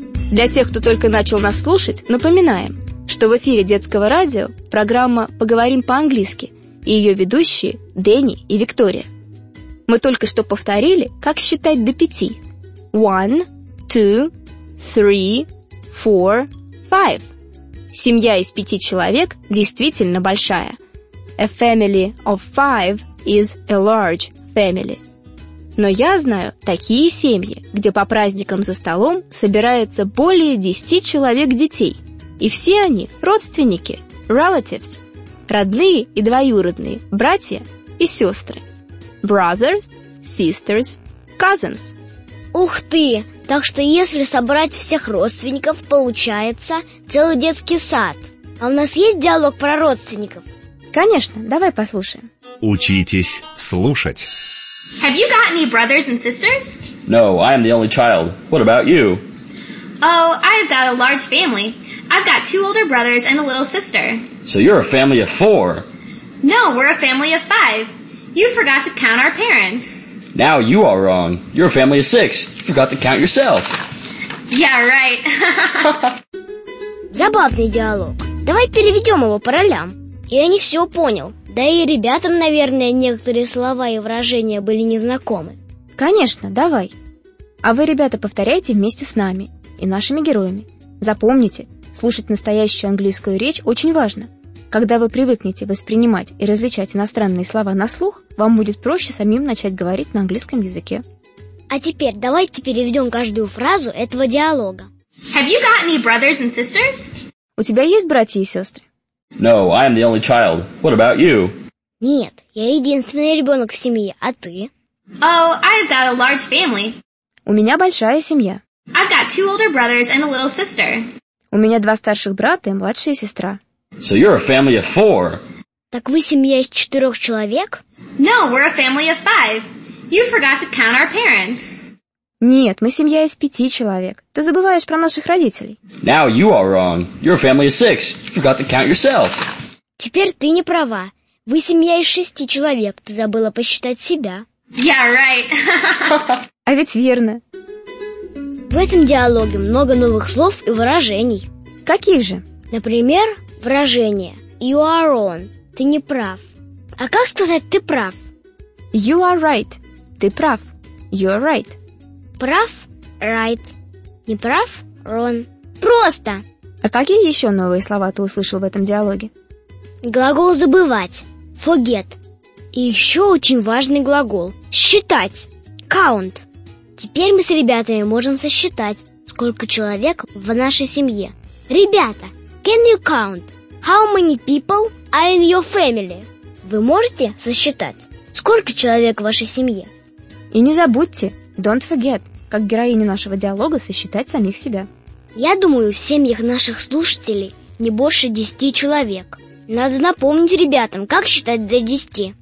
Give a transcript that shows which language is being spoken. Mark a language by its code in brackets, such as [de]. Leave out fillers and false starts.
[ru] Для тех, кто только начал нас слушать, напоминаем, что в эфире детского радио программа «Поговорим по-английски» и ее ведущие Дэнни и Виктория. Мы только что повторили, как считать до 5. 1, 2, 3, 4, 5. Семья из 5 человек действительно большая. [en] A family of 5 is a large family. [ru] Но я знаю такие семьи, где по праздникам за столом собирается более 10 человек детей. И все они родственники, relatives, родные и двоюродные, братья и сестры. [en] Brothers, sisters, cousins. [ru] Ух ты! Так что если собрать всех родственников, получается целый детский сад. А у нас есть диалог про родственников? Конечно, давай послушаем. Учитесь слушать. [en] Have you got any brothers and sisters? No, I am the only child. What about you? Oh, I have got a large family. I've got 2 older brothers and a little sister. So you're a family of 4. No, we're a family of 5. You forgot to count our parents. Now you are wrong. You're a family of 6. You forgot to count yourself. Yeah, right. [ru] Забавный диалог. Давай переведем его по ролям. Я не все понял. Да и ребятам, наверное, некоторые слова и выражения были незнакомы. Конечно, давай. А вы, ребята, повторяйте вместе с нами и нашими героями. Запомните, слушать настоящую английскую речь очень важно. Когда вы привыкнете воспринимать и различать иностранные слова на слух, вам будет проще самим начать говорить на английском языке. А теперь давайте переведем каждую фразу этого диалога. [en] Have you got any brothers and sisters? [ru] У тебя есть братья и сестры? [en] No, I am the only child. What about you? [ru] Нет, я единственный ребенок в семье, а ты? [en] Oh, I've got a large family. [ru] У меня большая семья. [en] I've got two older brothers and a little sister. [ru] У меня два старших брата и младшая сестра. [en] So you're a family of four. [ru] Так вы семья из четырех человек? [en] No, we're a family of five. You forgot to count our parents. [ru] Нет, мы семья из пяти человек. Ты забываешь про наших родителей. [en] Now you are wrong. You're a family of six. You forgot to count yourself. [ru] Теперь ты не права. Вы семья из шести человек. Ты забыла посчитать себя. [en] Yeah, right. [ru] А ведь верно. В этом диалоге много новых слов и выражений. Каких же? Например, выражение [en] «You are wrong» [ru] – «Ты не прав». А как сказать «Ты прав»? [en] «You are right» – [ru] «Ты прав». [en] «You are right». [ru] «Прав» – «Right». «Не прав» – «Wrong». Просто! А какие еще новые слова ты услышал в этом диалоге? Глагол «забывать» – «Forget». И еще очень важный глагол – «считать» – «Count». Теперь мы с ребятами можем сосчитать, сколько человек в нашей семье. Ребята, [en] can you count how many people are in your family? [ru] Вы можете сосчитать, сколько человек в вашей семье? И не забудьте, [en] don't forget, [ru] как героиня нашего диалога, сосчитать самих себя. Я думаю, в семьях наших слушателей не больше 10 человек. Надо напомнить ребятам, как считать до 10.